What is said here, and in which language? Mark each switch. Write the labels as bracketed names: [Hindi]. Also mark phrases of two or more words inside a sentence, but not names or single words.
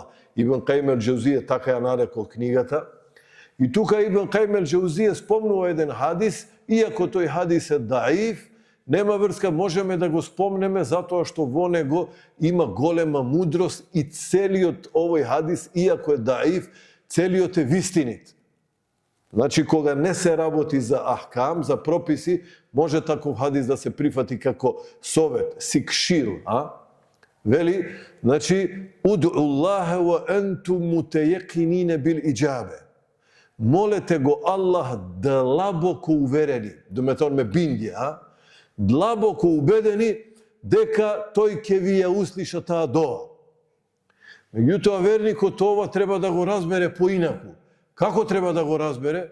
[Macedonian] Ибн Кајим ел-Џаузие така ја нарекол книгата. И тука Ибн Кајим ел-Џаузие спомнува еден хадис, иако тој хадис е даиф, нема врска, можеме да го спомнеме затоа што во него има голема мудрост и целиот овој хадис, иако е даиф, целиот е вистинит. Значи, кога не се работи за ахкам, за прописи, може таков хадис да се прифати како совет, сикшир, Вели, значи, [Arabic] ادعوا الله وأنتم متيقنين بالإجابة. [Macedonian] Молете го Аллах длабоко уверени, [Albanian] domethënë me bindje, [Macedonian] длабоко убедени дека тој ќе ви ја услиша таа дова. Меѓутоа, верникот ова треба да го разбере поинаку. Како треба да го разбере?